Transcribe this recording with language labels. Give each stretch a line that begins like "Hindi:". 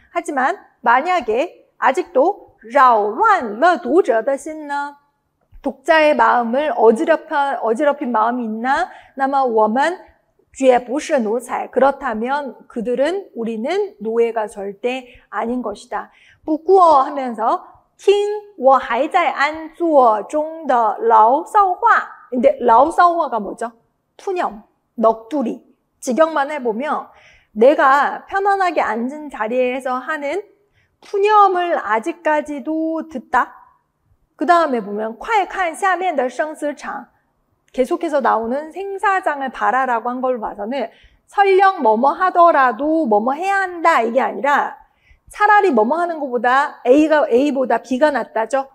Korean: 하지만 만약에 아직도
Chinese: 扰乱了读者的心呢
Korean: 독자의 마음을 어지럽힌 마음이 있나?
Chinese: 那么我们 绝不是奴才
Korean: 그렇다면 우리는 노예가 절대 아닌 것이다. 不过 하면서
Chinese: 听我还在安坐中的牢骚话
Korean: 근데牢骚화가 뭐죠? 푸념, 넋두리 직역만 해보면 내가 편안하게 앉은 자리에서 하는 푸념을 아직까지도 듣다. 그 다음에 보면
Chinese: 快看下面的生死场
Korean: 계속해서 나오는 생사장을 바라라고 한 걸 봐서는 설령 뭐뭐 하더라도 뭐뭐 해야 한다 이게 아니라 차라리 뭐뭐 하는 것보다 A보다 B가 낫다죠.